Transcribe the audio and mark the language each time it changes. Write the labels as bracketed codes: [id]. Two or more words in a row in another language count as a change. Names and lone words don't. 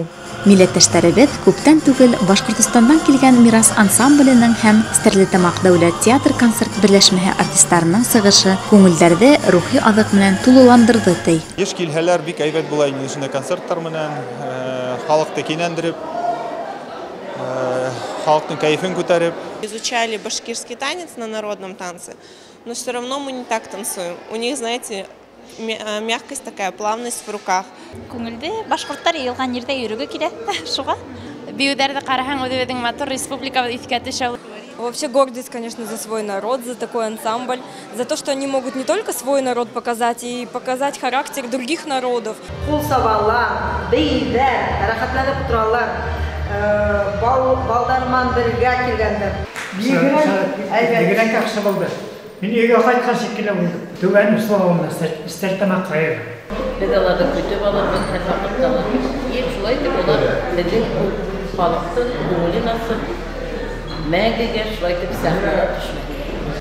[ba] Милләттәштәребеҙ күптән түгел Башҡортостандан килгән Мирас ансамбленең һәм Стәрлетамаҡ дәүләт театр-концерт берләшмәһе артистарының сығышы күңелдәрҙе рухи аҙыҡ менән тулыландырҙы, ти. Йыш килһәләр, бик әйбәт була инде шундай концерттар менән, халыҡты кинәндереп, халыҡтың кәйефен күтәреп. [ru] Изучали башкирский танец на народном танце, но все равно мы не так танцуем. У них, знаете, мягкость такая, плавность в руках. [ba] Күңелде башҡорттар йыйылған ерҙә йөрөгө килә, шуға. Бейеүҙәрҙе ҡараһаң, үҙебеҙҙең матур республикабыҙ иҫкә төшә. [ru] Вообще гордость, конечно, за свой народ, за такой ансамбль, за то, что они могут не только свой народ показать, и показать характер других народов. [ba] Ҡул сабалар, бейҙәр, рәхәтләнеп торалар, балдарман бергә килгәндәр. Бигерәк яҡшы булды. Мин өйгә ҡайтҡан шикелле булдым. Түбән условында Стәрлетамаҡ ҡайыр. Беҙ аларҙы көтөп алырбыҙ, һәр ваҡытта. Шулай итеп улар беҙҙең халыҡтың күңелен асып, мәңгегә шулай итеп сәхнәгә төшмәк.